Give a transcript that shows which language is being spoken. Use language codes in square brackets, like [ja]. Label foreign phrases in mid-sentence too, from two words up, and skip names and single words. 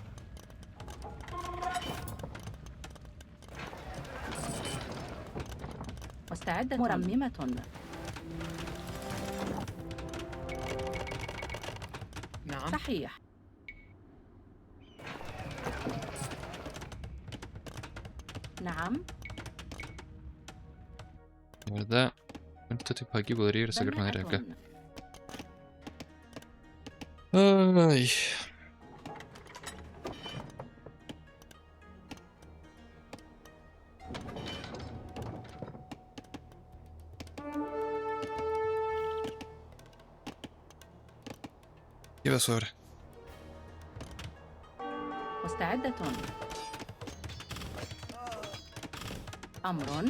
[ar] مستعدة. مرممة. نعم. صحيح. نعم. [es] La verdad, con estos tipos aquí podría ir a sacar madera acá. Ay. ¿Qué pasó ahora? [ar] مستعدة. أمر.